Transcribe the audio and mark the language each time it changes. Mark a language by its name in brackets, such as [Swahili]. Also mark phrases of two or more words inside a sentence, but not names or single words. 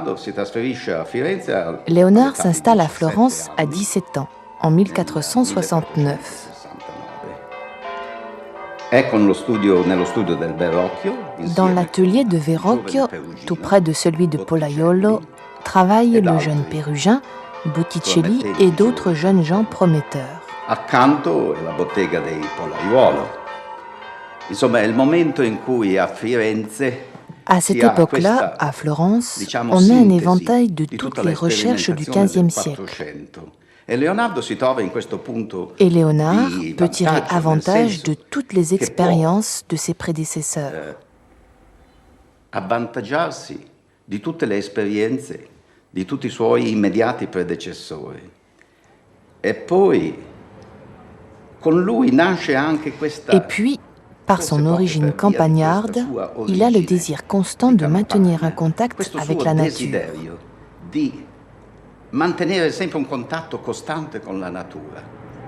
[French] Léonard s'installe à Florence à 17 ans, en 1469. Dans l'atelier de Verrocchio, tout près de celui de Pollaiolo, travaillent le jeune Pérugin, Botticelli et d'autres jeunes gens prometteurs. [Italian] Accanto la bottega dei Pollaiuolo. Insomma, è il momento in cui a Firenze. [French] À cette époque-là, à Florence, on a un éventail de toutes les recherches du XVe siècle. Et Léonard peut tirer avantage de toutes les expériences de ses prédécesseurs. [Italian] Avvantaggiarsi di tutte le esperienze di tutti i suoi immediati predecessori. E poi, con lui nasce anche questa. [French] Et puis, par son origine campagnarde, il a le désir constant de maintenir un contact avec la nature. [Italian] Di mantenere sempre un contatto costante con la natura.